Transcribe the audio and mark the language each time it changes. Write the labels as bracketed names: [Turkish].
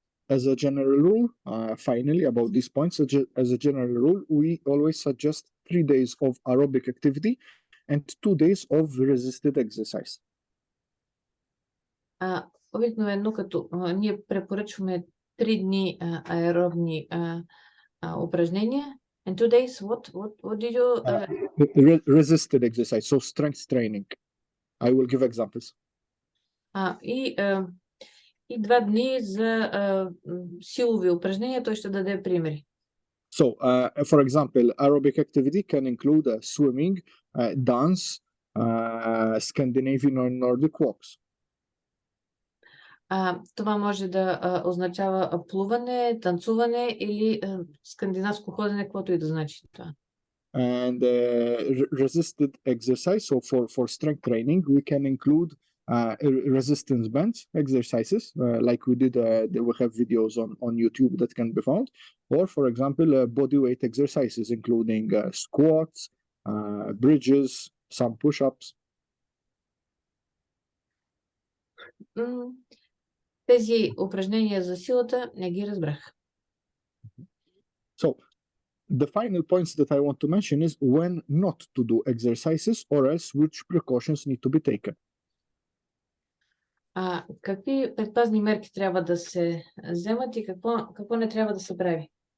[English] As a general rule, finally, about these points, as a general rule, we always suggest 3 days of aerobic activity and 2 days of resisted exercise. [Bulgarian] Обикновено, като ние препоръчваме 3 дни аеробни упражнения. [English] And 2 days, what did you... Resisted exercise, so strength training. I will give examples. [Bulgarian] И 2 дни за силови упражнения, той ще даде примери. [English] So, for example, aerobic activity can include swimming, dance, Scandinavian or Nordic walks. [Bulgarian] Това може да означава плуване, танцуване или скандинавско ходене, каквото и да значи това. [English] And resisted exercise, so for strength training, we can include resistance bands exercises, like we did. We have videos on YouTube that can be found, or for example, body weight exercises, including squats, bridges, some push-ups. [Bulgarian] Тези упражнения за силата не ги разбрах. [English] So, the final points that I want to mention is when not to do exercises, or else which precautions need to be taken. [Bulgarian] Какви предпазни мерки трябва да се вземат и какво не трябва да се прави?